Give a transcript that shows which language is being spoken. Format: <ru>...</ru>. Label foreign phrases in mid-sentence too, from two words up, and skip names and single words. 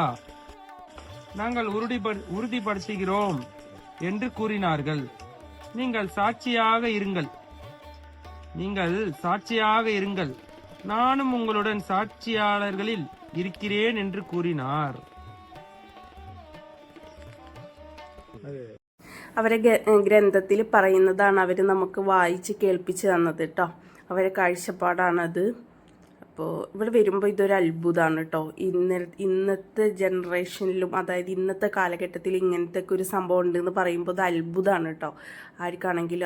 <ta>நாங்கள் உறுதிப்படுத்துகிறோம் என்று கூறினார்கள். நீங்கள் சாட்சியாக இருங்கள். நீங்கள் சாட்சியாக இருங்கள், நானும் உங்களுடன் சாட்சியாளர்களில் இருக்கிறேன் என்று கூறினார்.</ta> <ml>അവരെ ഗ്രന്ഥത്തിൽ പറയുന്നതാണ് അവർ നമുക്ക് വായിച്ച് കേൾപ്പിച്ച് തന്നത് കേട്ടോ. അവരെ കാഴ്ചപ്പാടാണത്. അപ്പോൾ ഇവിടെ വരുമ്പോൾ ഇതൊരു അത്ഭുതമാണ് കേട്ടോ. ഇന്നത്തെ ജനറേഷനിലും, അതായത് ഇന്നത്തെ കാലഘട്ടത്തിൽ ഇങ്ങനത്തെ ഒരു സംഭവം ഉണ്ടെന്ന് പറയുമ്പോൾ ഇത് അത്ഭുതമാണ് കേട്ടോ ആർക്കാണെങ്കിലും.</ml>